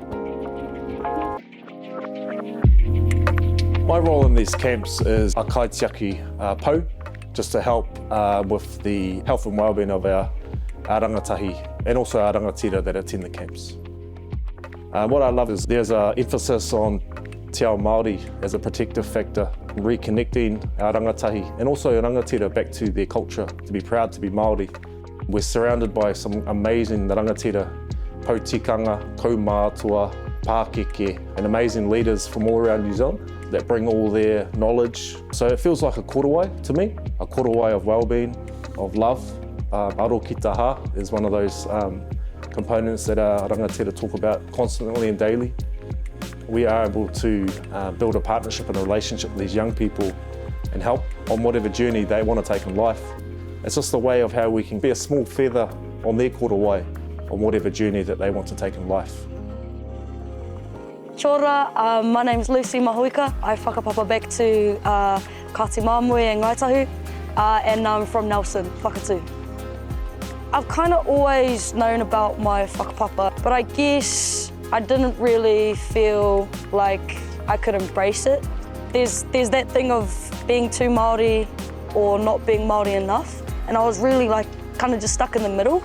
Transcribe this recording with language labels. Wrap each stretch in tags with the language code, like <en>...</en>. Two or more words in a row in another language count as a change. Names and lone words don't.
<en>My role in these camps is a</en> <mi>kaitiaki pou,</mi> <en>just to help with the health and wellbeing of our rangatahi and also our rangatira that attend the camps. What I love is there's an emphasis on</en> <mi>te ao Māori</mi> <en>as a protective factor, reconnecting our rangatahi and also our rangatira back to their culture, to be proud to be Māori. We're surrounded by some amazing rangatira,</en> <mi>pautikanga, kaumātua, pākeke,</mi> <en>and amazing leaders from all around New Zealand that bring all their knowledge. So it feels like a korowai to me, a korowai of well-being, of love.</en> <mi>Aro ki taha</mi> <en>is one of those components that our rangatira talk about constantly and daily. We are able to build a partnership and a relationship with these young people and help on whatever journey they want to take in life. It's just a way of how we can be a small feather on their korowai on whatever journey that they want to take in life.</en> <mi>Kia ora,</mi> <en>my name's Lucy Mahuika. I whakapapa back to Kati Mamui and Ngaitahu, and I'm from Nelson, Whakatū. I've kind of always known about my whakapapa, but I guess I didn't really feel like I could embrace it. There's that thing of being too Māori or not being Māori enough, and I was really like kind of just stuck in the middle.</en>